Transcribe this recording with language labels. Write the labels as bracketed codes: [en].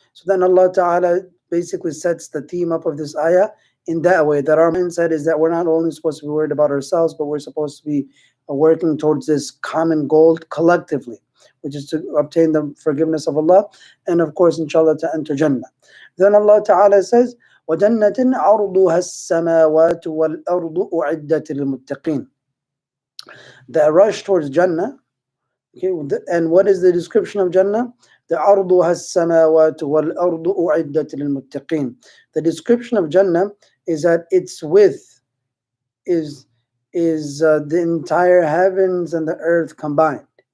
[en] So then Allah Ta'ala basically sets the theme up of this ayah in that way, that our mindset is that we're not only supposed to be worried about ourselves, but we're supposed to be working towards this common goal collectively, which is to obtain the forgiveness of Allah and, of course, inshallah, to enter Jannah. Then Allah Ta'ala says, [ar] وَجَنَّةٍ عَرْضُهَا السَّمَاوَاتُ وَالْأَرْضُ أُعِدَّتْ لِلْمُتَّقِينَ. [en] The rush towards Jannah. Okay, and what is the description of Jannah? The [ar] عَرْضُهَا السَّمَاوَاتُ وَالْأَرْضُ أُعِدَّتْ لِلْمُتَّقِينَ. [en] The description of Jannah is that its width is the entire heavens and the earth combined.